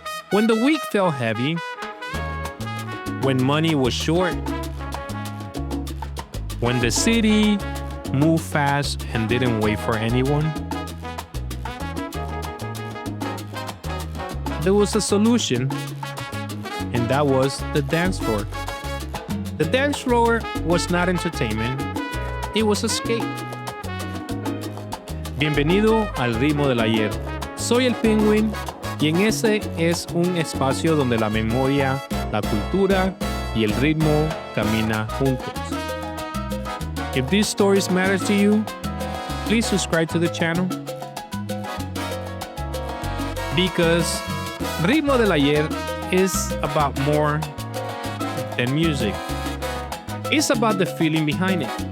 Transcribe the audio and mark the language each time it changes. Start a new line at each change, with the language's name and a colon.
English: When the week felt heavy, when money was short, when the city moved fast and didn't wait for anyone, there was a solution, and that was the dance floor. The dance floor was not entertainment, it was escape.
Spanish: Bienvenido al Ritmo del Ayer. Soy el Penguin y en ese es un espacio donde la memoria, la cultura y el ritmo caminan juntos.
English: If these stories matter to you, please subscribe to the channel. Because Ritmo del Ayer is about more than music. It's about the feeling behind it.